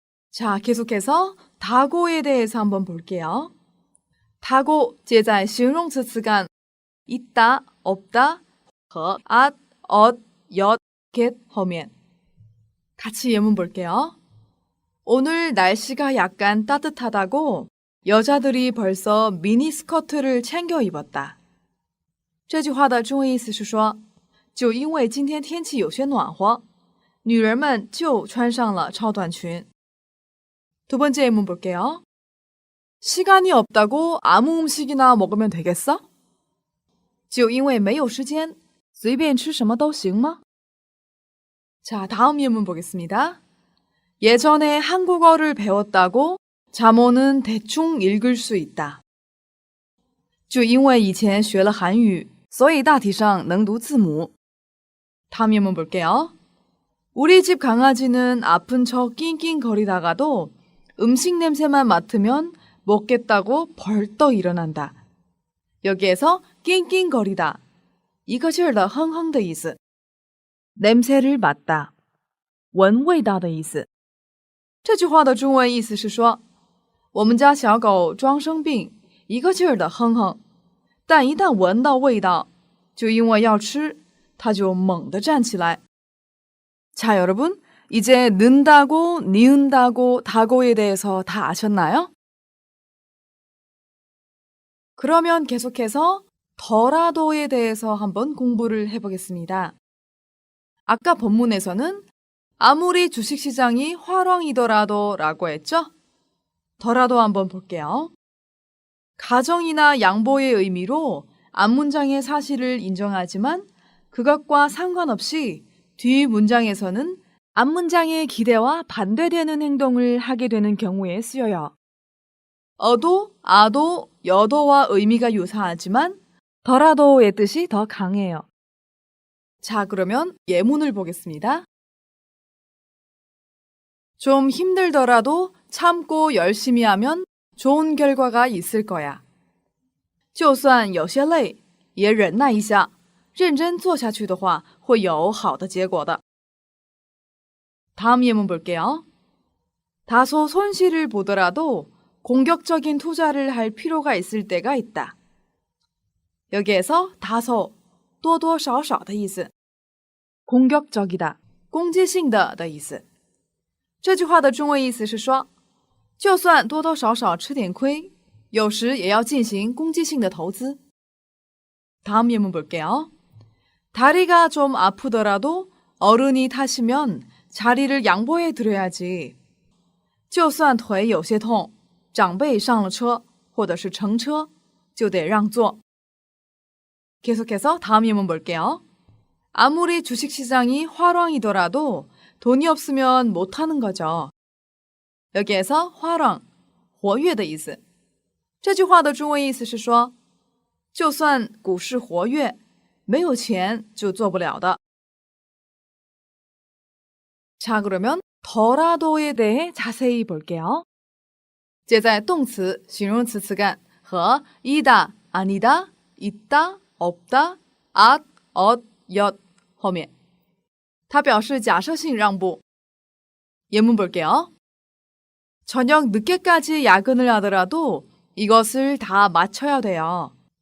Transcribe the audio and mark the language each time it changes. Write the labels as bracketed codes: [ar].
[ko] 자, 계속해서 다고에 대해서 한번 볼게요. [zh] 다고 接在形容词词干 있다, 없다 和 at, 엇, 엿, get 后面. [ko] 같이 예문 볼게요. 오늘 날씨가 약간 따뜻하다고 여자들이 벌써 미니스커트를 챙겨 입었다. [zh] 这句话的中文意思是说，就因为今天天气有些暖和，女人们就穿上了超短裙. [ko] 두 번째 예문 볼게요. 시간이 없다고 아무 음식이나 먹으면 되겠어? [zh] 就因为没有时间，随便吃什么都行吗? [ko] 자, 다음 예문 보겠습니다. 예전에 한국어를 배웠다고 자모는 대충 읽을 수 있다. [zh] 就因为以前学了韩语，所以大体上能读字母. [ko] 다음 예문 볼게요. 우리 집 강아지는 아픈 척 낑낑거리다가도 음식 냄새만 맡으면 먹겠다고 벌떡 일어난다. 여기에서 낑낑거리다, [zh] 一个劲儿的哼哼的意思. [ko] 냄새를 맡다, [zh] 闻味道的意思. 这句话的中文意思是说，我们家小狗装生病，一个劲儿的哼哼，但一旦闻到味道，就因为要吃，它就猛地站起来. [ko] 자, 여러분, 이제 는다고, 니은다고, 다고에 대해서 다 아셨나요? 그러면 계속해서 더라도에 대해서 한번 공부를 해보겠습니다. 아까 본문에서는 아무리 주식시장이 화랑이더라도 라고 했죠? 더라도 한번 볼게요. 가정이나 양보의 의미로 앞문장의 사실을 인정하지만 그것과 상관없이 뒷문장에서는 앞문장의 기대와 반대되는 행동을 하게 되는 경우에 쓰여요. 어도, 아도, 여도와 의미가 유사하지만 더라도의 뜻이 더 강해요. 자, 그러면 예문을 보겠습니다. 좀 힘들더라도 참고 열심히 하면 좋은 결과가 있을 거야. [zh] 就算有些累，也忍耐一下，认真做下去的话，会有好的结果的. [ko] 다음 예문 볼게요. 다소 손실을 보더라도 공격적인 투자를 할 필요가 있을 때가 있다. 여기에서 다소, [zh] 多多少少的意思. [ko] 공격적이다, [zh] 攻击性的的意思. 这句话的中文意思是说，就算多多少少吃点亏，有时也要进行攻击性的投资. [ko] 다음 예문 볼게요. 다리가 좀 아프더라도 어른이 타시면 자리를 양보해 드려야지. [zh] 就算腿有些痛，长辈上了车或者是乘车，就得让座. [ko] 계속해서 다음 예문 볼게요. 아무리 주식시장이 화랑이더라도 돈이 없으면 못하는 거죠. 여기에서 화랑, [zh] 活跃的意思.这句话的中文意思是说，就算股市活跃，没有钱就做不了的. [ko] 자, 그러면 더라도에 대해 자세히 볼게요. [zh] 接在动词、形容词词干和이다、 아니다、 있다、 없다、 앗、 엇、 엿后面，它表示假设性让步。 [ko] 예문 볼게요. 저녁 늦게까지 야근을 하더라도 이것을 다 마쳐야 돼요.